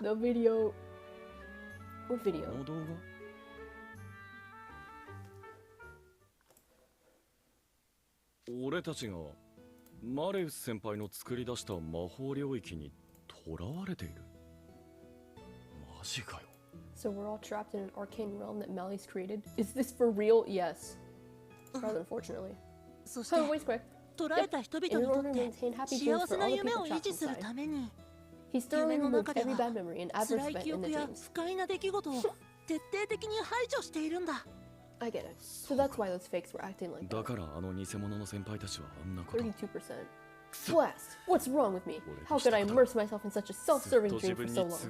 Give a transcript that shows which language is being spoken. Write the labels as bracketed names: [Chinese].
[English] The video. What video? [Japanese] この動画？俺たちがマレウス先輩の作り出した魔法領域に囚われている。マジかよ。 [English] So we're all trapped in an arcane realm that Mally's created. Is this for real? Yes. Rather unfortunately. [Japanese] そして [English] Oh, wait, quick. [Japanese] 捕らえた人々にとって幸せな夢を維持するために、夢の中では辛い記憶や不快な出来事を徹底的に排除しているんだ。 [English] I get it. So that's why those fakes were acting like that. [Japanese] だからあの偽物の先輩たちはあんなこと。 [English] 32%. Blast! What's wrong with me? How could I immerse myself in such a self-serving dream for so long?